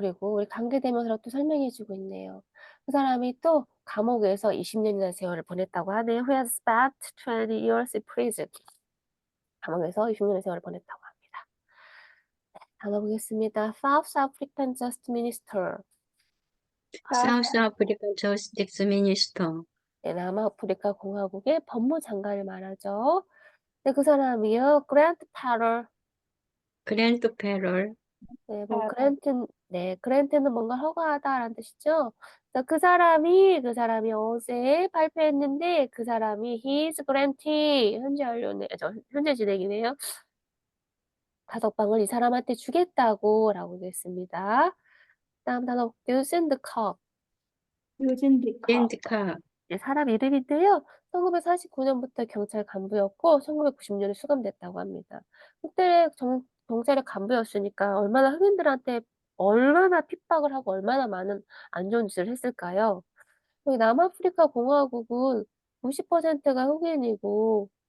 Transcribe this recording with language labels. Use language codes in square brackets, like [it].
[ko] 그리고 우리 관계대명사로 또 설명해주고 있네요. 그 사람이 또 감옥에서 20년이라는 세월을 보냈다고 하네요. [en] Who has spent 20 years in prison. [ko] 감옥에서 20년의 세월을 보냈다고 합니다. 네, 단어 보겠습니다. [en] South African Justice Minister. South African Justice Minister. [ko] 네, 남아프리카 공화국의 법무장관을 말하죠. 네, 그 사람이요. Grant Parole. [en] Grant parole. [ko] 네, 그랜트는 뭔가 허가하다라는 뜻이죠. 그래서 그 사람이 어제 발표했는데 그 사람이 [en] his grantee [ko] 현재 진행이네요. 가석방을 이 사람한테 주겠다고라고 했습니다. 다음 단어 [en] using the cup. Eugene Dekock. [ko] 렌트카. 네, 사람 이름인데요. 1949년부터 경찰 간부였고 1990년에 수감됐다고 합니다. 그때 경찰의 간부였으니까 얼마나 핍박을 하고 얼마나 많은 안 좋은 짓을 했을까요? 여기 남아프리카 공화국은 90%가 흑인이고